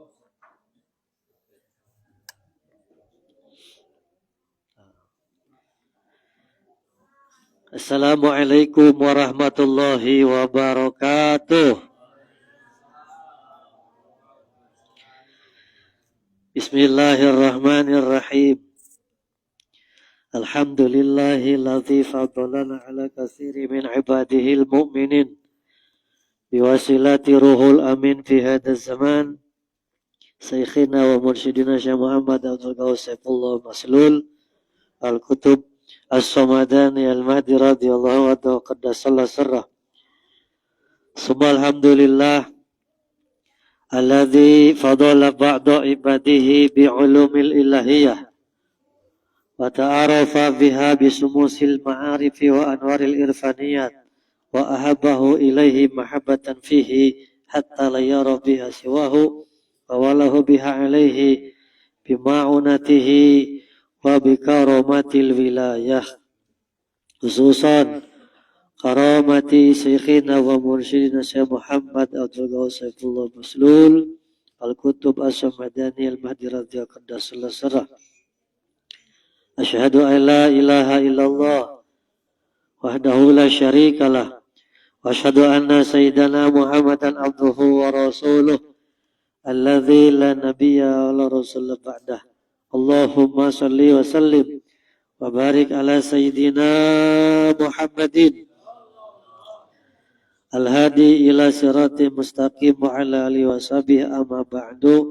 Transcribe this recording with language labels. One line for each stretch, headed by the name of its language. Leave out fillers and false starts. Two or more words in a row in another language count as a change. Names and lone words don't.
Arabic: السلام عليكم ورحمة الله وبركاته. بسم الله الرحمن الرحيم. الحمد لله الذي فضلنا على كثير من عباده المؤمنين بواسطة روح الأمين في هذا الزمان شيخنا ومرشدنا الشيخ محمد عبد الغوث سيف الله المسلول القطب الصمداني المهدي رضي الله عنه قدس الله سره. ثم الحمد لله الذي فضل بعض عباده بعلوم الإلهية وتعرف بها بشموس المعارف وأنوار العرفانيات وأحبه إليه محبة فيه حتى لا يرى بها سواه وولاه بها عليه بمعونته وبكرامة الولاية خصوصا كرامة شيخنا ومرشدنا الشيخ محمد عبد الغوث سيف الله المسلول القطب الصمداني المهدي رضي الله قدس الله سره. أشهد أن لا إله إلا الله وحده لا شريك له وأشهد أن سيدنا محمدا عبده ورسوله الذي لا نبي ولا رسول بعده. اللهم صل وسلم وبارك على سيدنا محمد الهادي إلى صراط مستقيم وعلى آله وصحبه أما بعد.